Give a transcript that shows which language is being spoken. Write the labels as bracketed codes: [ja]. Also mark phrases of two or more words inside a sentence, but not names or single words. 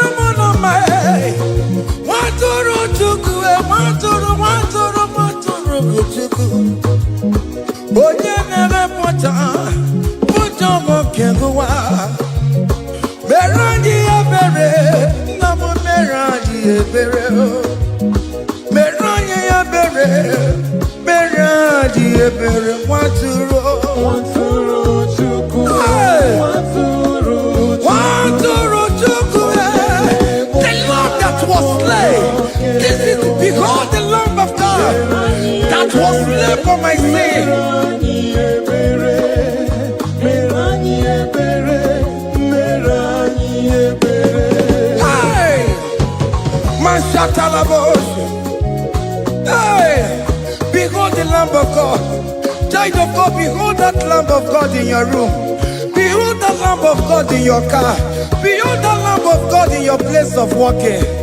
[ig] mụ na mma nwatụrụ Chukwu nwatụrụ Chukwu onye na-emepụta ụjọ nke ụwa mere anyị ebere nna m mere anyị ebere mere anyị ebere mere anyị ebere nwatụrụ Chukwu nwatụrụ Chukwu [en] the lamb that was slain this is behold the lamb of God that was slain for my sin Hey, behold the Lamb of God. Child of God, behold that Lamb of God in your room. Behold the Lamb of God in your car. Behold the Lamb of God in your place of working.